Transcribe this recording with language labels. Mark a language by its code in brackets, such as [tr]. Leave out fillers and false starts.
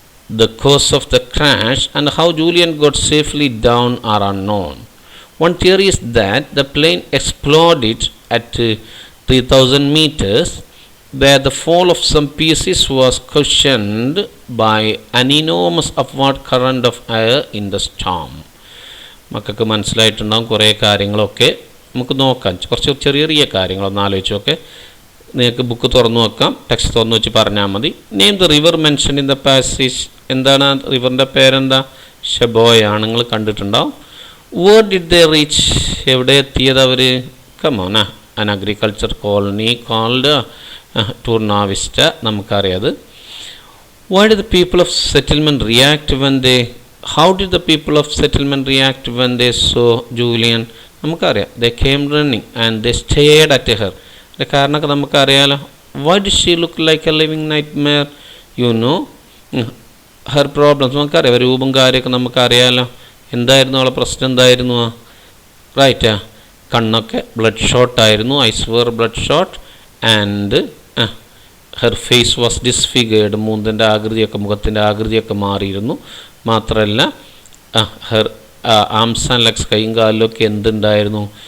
[en] The cause of the crash and how Julian got safely down are unknown. One theory is that the plane exploded at 3,000 meters, where the fall of some pieces was cushioned by an enormous upward current of air in the storm. [ml] മക്കൾക്ക് മനസ്സിലായിട്ടുണ്ടാകും കുറേ കാര്യങ്ങളൊക്കെ. നമുക്ക് നോക്കാം, കുറച്ച് ചെറിയ ചെറിയ കാര്യങ്ങളൊന്ന് ആലോചിച്ച് നോക്കെ. നിങ്ങൾക്ക് ബുക്ക് തുറന്നു വെക്കാം, ടെക്സ്റ്റ് തുറന്നു വെച്ച് പറഞ്ഞാൽ മതി. [en] Name the river mention in the passage. [ml] എന്താണ് റിവറിൻ്റെ പേരെന്താ? ഷെബോയാണ്. നിങ്ങൾ കണ്ടിട്ടുണ്ടാവും. [en] Where did they reach? [ml] എവിടെ എത്തിയത് അവർ? [en] Come on, an agriculture colony called Torna Vista. [ml] നമുക്കറിയാത്. [en] Why did the people of settlement react when they how did the people of settlement react when they saw Julian? [ml] നമുക്കറിയാം. [en] They came running and they stared at her. [ml] അതിൻ്റെ കാരണമൊക്കെ നമുക്കറിയാലോ. [en] Why did she look like a living nightmare? You know her problems. [ml] നമുക്കറിയാം, രൂപം കാര്യമൊക്കെ നമുക്കറിയാലോ. എന്തായിരുന്നു അവളെ പ്രശ്നം? എന്തായിരുന്നു? റൈറ്റാ, കണ്ണൊക്കെ ബ്ലഡ് ഷോട്ട് ആയിരുന്നു. [en] Eyes were blood shot and her face was disfigured. [ml] മൂന്നിൻ്റെ ആകൃതിയൊക്കെ, മുഖത്തിൻ്റെ ആകൃതിയൊക്കെ മാറിയിരുന്നു. മാത്രമല്ല [en] her arms and legs, [ml] കൈയും കാലിലൊക്കെ എന്തുണ്ടായിരുന്നു?